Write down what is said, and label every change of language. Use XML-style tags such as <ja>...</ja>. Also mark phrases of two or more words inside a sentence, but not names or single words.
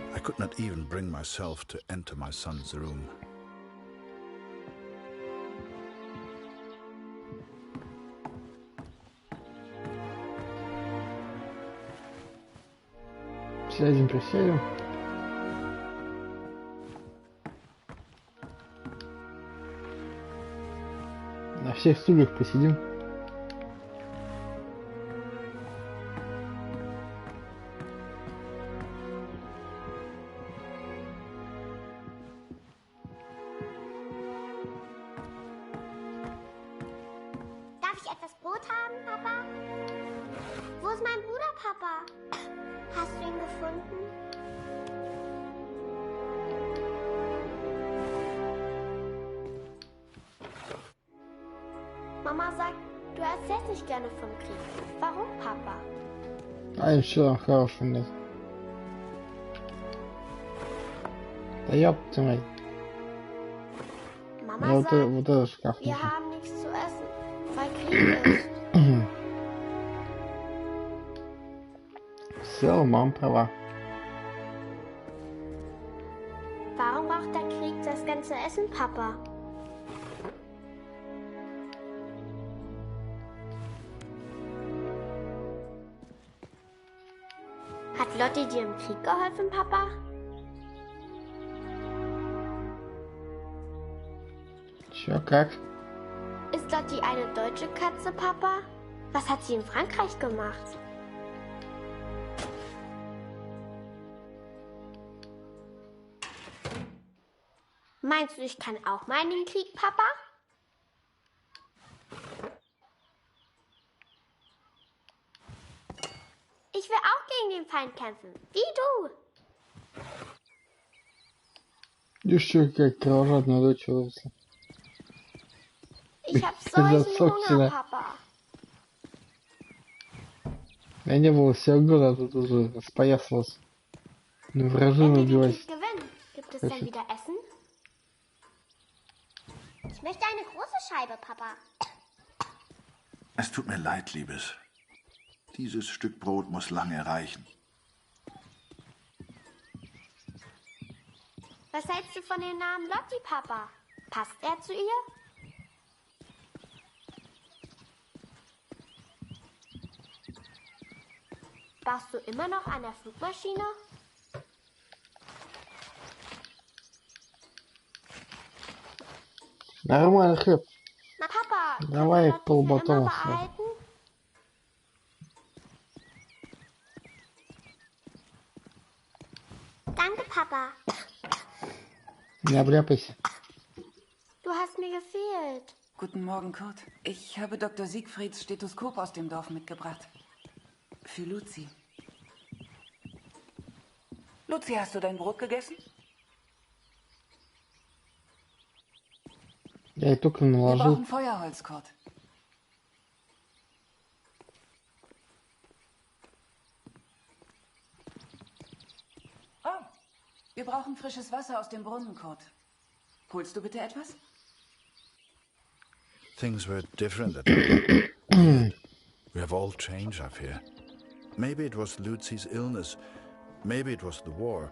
<en>could not even bring myself to enter my son's room.</en> <ru>Присядем. На всех стульях посидим.</ru> <de>Darf ich etwas Brot haben, Papa? Wo ist mein Bruder, Papa? Hast du ihn gefunden? Mama sagt, du erzählst nicht gerne vom Krieg. Warum, Papa?</de> <ru>А еще хороший нет. Да ёпта мать.</ru> <de>Mama sagt,</de> <ru>вот этот шкаф.</ru> <de>wir haben nichts zu essen, weil Krieg ist.</de> <ru>Все, мама права.</ru> <de>Warum braucht der Krieg das ganze Essen, Papa? Hat Lotti dir im Krieg geholfen, Papa?</de> <ru>Чё, как?</ru> <de>Ist Lotti eine deutsche Katze, Papa? Was hat sie in Frankreich gemacht? Meinst du, ich kann auch mal in den Krieg, Papa? Ich will auch gegen den Feind kämpfen, wie du.</de> <ru>Еще как кровожадная дочь выросла.</ru> <de>Ich hab solchen Hunger, Papa.</de> <ru>Я не было всего года, а тут уже споясалась. Ну, вражину убивать.</ru> <de>Gibt es denn wieder Essen? Ich möchte eine große Scheibe, Papa. Es tut mir leid, Liebes. Dieses Stück Brot muss lange reichen. Was hältst du von dem Namen Lotti, Papa? Passt er zu ihr? Baust du immer noch an der Flugmaschine?</de> <ru>Нормально, хлеб.</ru> <de>Na, Papa,</de> <ru>Давай полбатона.</ru> <de>Danke, Papa.</de> <ru>Не обляпайся.</ru> <de>Du hast mir gefehlt. Guten Morgen, Kurt. Ich habe Dr. Siegfrieds Stethoskop aus dem Dorf mitgebracht. Für Luzi. Luzi, hast du dein Brot gegessen?</de> <ru>Я и только</ru> <de>Wir</de> <ru>наложил.</ru> <de>brauchen Feuerholz, Kurt. Oh, wir brauchen frisches Wasser aus dem Brunnen, Kurt. Holst du bitte etwas?</de> <en>Things were different at home. We have all changed, I fear. Maybe it was Lucy's illness. Maybe it was the war.</en>